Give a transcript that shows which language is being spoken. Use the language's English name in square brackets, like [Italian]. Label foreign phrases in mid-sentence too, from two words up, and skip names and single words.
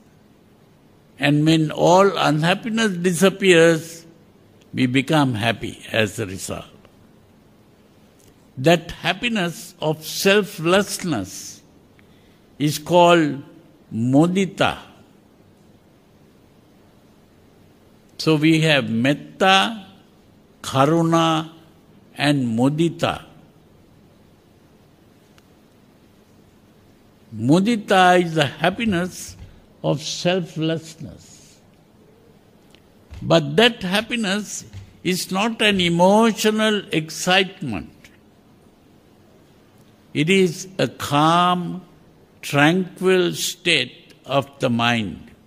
[English] And when all unhappiness disappears, we become happy as a result. That happiness of selflessness is called mudita. So we have metta, karuna and mudita. Mudita is the happiness of selflessness. But that happiness is not an emotional excitement. It is a calm, tranquil state of the mind.